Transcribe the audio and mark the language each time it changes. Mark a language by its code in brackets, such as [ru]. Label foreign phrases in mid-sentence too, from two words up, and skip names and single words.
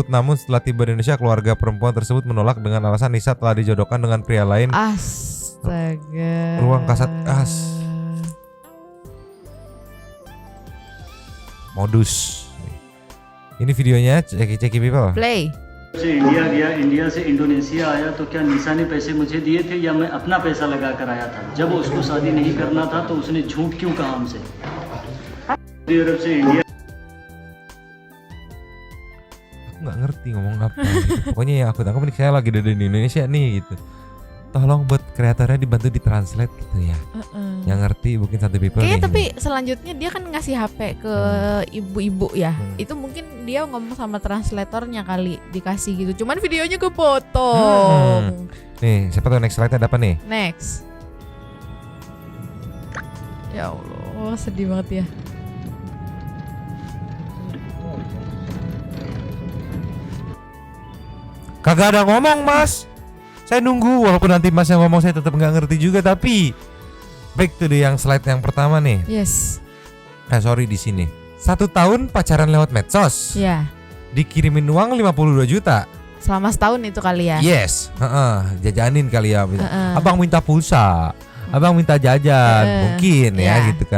[id] Namun setelah tiba di Indonesia, keluarga perempuan tersebut menolak dengan alasan Nisa telah dijodohkan dengan pria lain. Astaga. Ruang kasat modus. Ini videonya, ceki people. Play. [hi] से इंडिया गया, इंडिया से इंडोनेशिया आया तो क्या निशा ने पैसे मुझे दिए थे या मैं अपना पैसा लगा कर आया था? जब उसको शादी नहीं करना था तो उसने झूठ क्यों कहा हमसे? सऊदी अरब से इंडिया. [id] Aku nggak ngerti ngomong apa gitu. Pokoknya yang aku tangkap ini saya lagi ada di Indonesia nih gitu. tolong buat kreatornya dibantu ditranslate gitu ya. Yang ngerti mungkin satu people. Kayaknya nih. tapi selanjutnya dia kan ngasih HP ke ibu-ibu ya. Itu mungkin dia ngomong sama translatornya kali, dikasih gitu. Cuman videonya kepotong. Nih, siapa tuh [en] next slide- [id] nya ada apa nih? Next. Ya Allah, sedih banget ya. Kagak ada ngomong mas. Saya nunggu walaupun nanti mas yang ngomong saya tetap nggak ngerti juga, tapi [en] back to the [id] yang slide yang pertama nih. Yes. Sorry di sini. 1 tahun pacaran lewat medsos. Ya. Dikirimin uang 52 juta. Selama setahun itu kali ya. Yes. Jajanin kali ya. Abang minta pulsa. Abang minta jajan. Mungkin ya gitu kan.